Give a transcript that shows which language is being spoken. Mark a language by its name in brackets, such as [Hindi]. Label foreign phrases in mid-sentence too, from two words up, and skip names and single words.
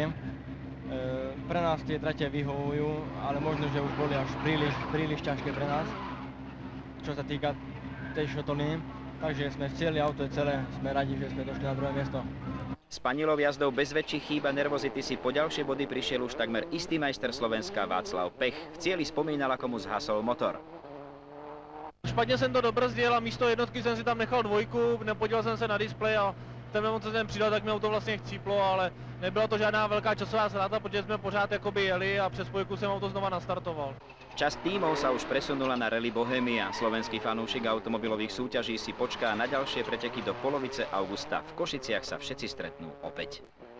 [Slovak] Pre nás tie trate vyhovujú, ale možno, že už boli až príliš ťažké pre nás, čo sa týka tej šotoliny. Takže sme vcieli, auto je celé, sme radi, že sme došli na druhé miesto. S Panilov jazdou bez väčších chýb a nervozity si po ďalšie body prišiel už takmer istý majster Slovenska Václav Pech. V cieli spomínal, ako mu zhasol motor. [Czech] Špatně jsem to dobrzdil a místo jednotky jsem si tam nechal dvojku, nepodíval jsem se na displej a ten moment, co jsem přidal, tak mi auto vlastně chcíplo, ale nebyla to žádná velká časová ztráta, protože jsme pořád jakoby jeli a přes spojku jsem auto znova nastartoval. [Slovak] Časť tímov sa už presunula na rally Bohemia. Slovenský fanúšik automobilových súťaží si počká na ďalšie preteky do polovice augusta. V Košiciach sa všetci stretnú opäť.